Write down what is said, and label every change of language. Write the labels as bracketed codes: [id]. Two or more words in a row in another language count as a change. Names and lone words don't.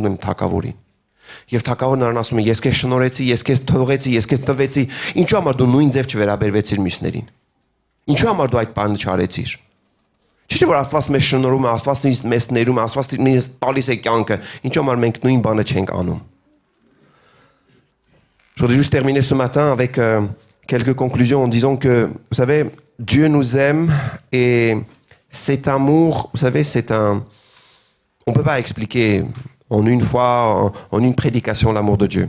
[hy] են թագավորին։ Եվ թագավորն նրան ասում է, ես քեզ շնորհեցի, ես քեզ թողեցի, ես քեզ տվեցի, ինչու համար դու նույն ձև չվերաբերվեցիր մյուսներին։ Ինչու համար դու այդ բանը չարեցիր։ Չէ՞ որ Աստված մեզ շնորհում է, Աստված մեզ ներում է, Աստված մեզ տալիս է կյանքը, ինչու համար մենք նույն բանը չենք անում։ [fr] Je voudrais juste terminer ce matin avec quelques conclusions en disant que, vous savez, Dieu nous aime et cet amour, vous savez, c'est un... On ne peut pas expliquer en une fois, en une prédication l'amour de Dieu.